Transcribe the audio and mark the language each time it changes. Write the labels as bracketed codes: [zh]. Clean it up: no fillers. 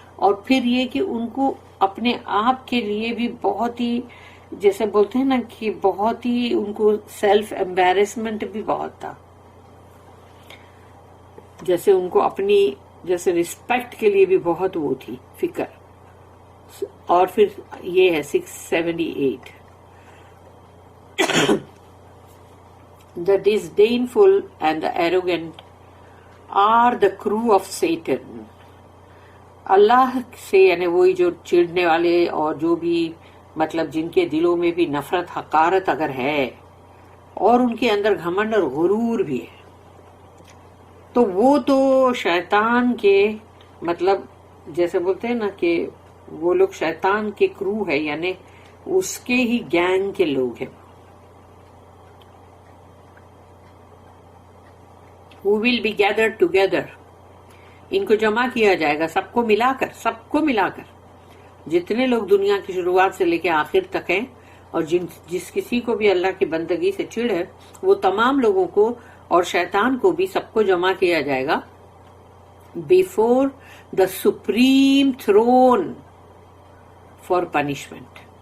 [ur] اور پھر یہ کہ ان کو اپنے آپ کے لیے بھی بہت ہی، جیسے بولتے ہیں نا کہ بہت ہی ان کو سیلف ایمبیرسمنٹ بھی بہت تھا، جیسے ان کو اپنی جیسے رسپیکٹ کے لیے بھی بہت وہ تھی فکر. اور پھر یہ ہے [en] 678 The disdainful and the arrogant are the crew of Satan. [ur] اللہ سے یعنی وہی جو چڑھنے والے اور جو بھی مطلب جن کے دلوں میں بھی نفرت حقارت اگر ہے اور ان کے اندر گھمنڈ اور غرور بھی ہے، تو وہ تو شیطان کے مطلب جیسے بولتے ہیں نا کہ وہ لوگ شیطان کے کرو ہے، یعنی اس کے ہی گینگ کے لوگ ہیں. [en] Who will be gathered together. [ur] ان کو جمع کیا جائے گا، سب کو ملا کر جتنے لوگ دنیا کی شروعات سے لے کے آخر تک ہیں، اور جس کسی کو بھی اللہ کی بندگی سے چڑ ہے، وہ تمام لوگوں کو اور شیطان کو بھی سب کو جمع کیا جائے گا [en] before the supreme throne for punishment.